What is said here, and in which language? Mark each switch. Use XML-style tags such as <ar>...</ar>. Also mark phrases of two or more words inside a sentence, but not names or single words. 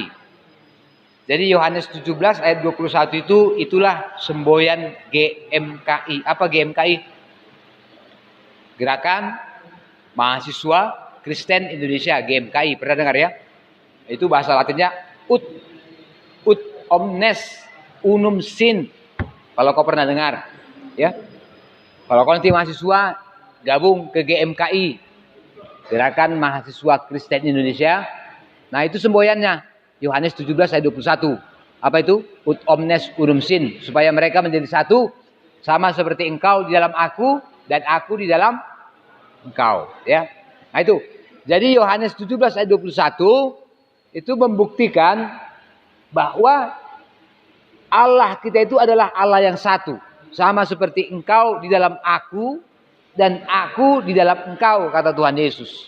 <id>Jadi Yohanes 17 ayat 21 itulah semboyan GMKI. Apa GMKI? Gerakan Mahasiswa Kristen Indonesia, GMKI. Pernah dengar ya? Itu bahasa Latinnya</id> <la>ut omnes unum sin.</la> <id>Kalau kau pernah dengar, ya. Kalau kau nanti mahasiswa gabung ke GMKI, Gerakan Mahasiswa Kristen Indonesia. Nah, itu semboyannya. Yohanes 17 ayat 21. Apa itu?</id> <la>Ut omnes unum sin,</la> <id>supaya mereka menjadi satu, sama seperti engkau di dalam aku dan aku di dalam engkau, ya. Nah, itu. Jadi Yohanes 17 ayat 21 itu membuktikan bahwa Allah kita itu adalah Allah yang satu, sama seperti engkau di dalam aku dan aku di dalam engkau, kata Tuhan Yesus.</id>